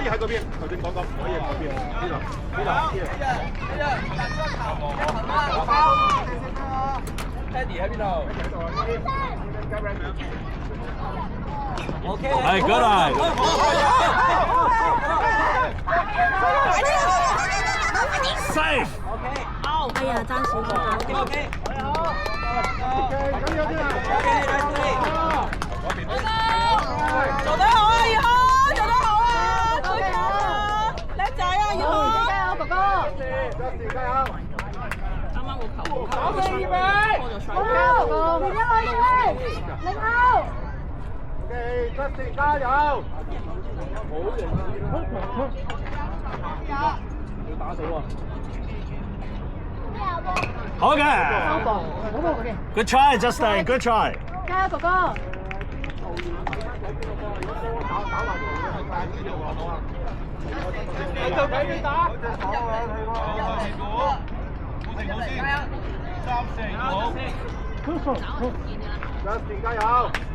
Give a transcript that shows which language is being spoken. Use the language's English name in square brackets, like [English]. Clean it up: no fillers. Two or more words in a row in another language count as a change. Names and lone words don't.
[Cantonese] 喺嗰邊，頭先講可以喺嗰邊，呢度。Teddy 喺邊度 ？OK。 [English] 係 good eye。Safe。 [Cantonese] 哦，哎呀，爭少少。 OK。做得好啊，宇康，做得好啊，加油啊，叻仔啊，宇康，加油，哥哥！加油！啱啱個球，好嘅，預備，波就加油，哥哥！零號，OK，Justin 加油！好型啊！要打死喎！ [English] 好嘅。Good try，Justin，good try。 [Cantonese] 加油，哥哥！你就俾你打。Justin 加油！